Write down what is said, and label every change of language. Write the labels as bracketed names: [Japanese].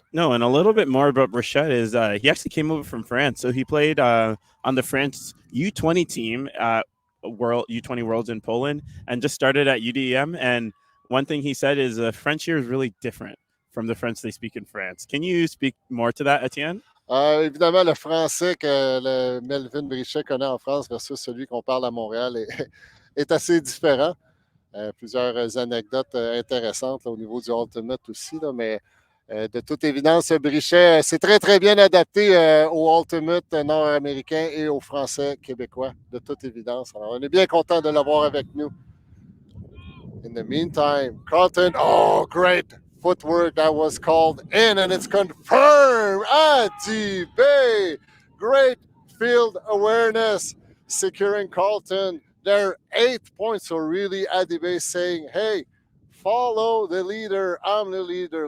[English] No, and a little bit more about Brichet is he actually came over from France. So he played on the France U20 team at U20 Worlds in Poland and just started at UDM. And one thing he said is French here is really different from the French they speak in France. Can you speak more to that, Etienne? [French] Évidemment, le français que le Melvin Brichet connaît en France versus celui qu'on parle à Montréal est assez différent. Plusieurs anecdotes intéressantes au niveau du Ultimate aussi, là, mais de toute évidence, Brichet s'est très, très bien adapté au Ultimate nord-américain et au français québécois, de toute évidence. Alors, on est bien content de l'avoir avec nous. [English] In the meantime, Carleton, great footwork that was called in, and it's confirmed. Adibay, great field awareness, securing Carleton They're 8 points. So really, Adibe saying, hey, follow the leader. I'm the leader.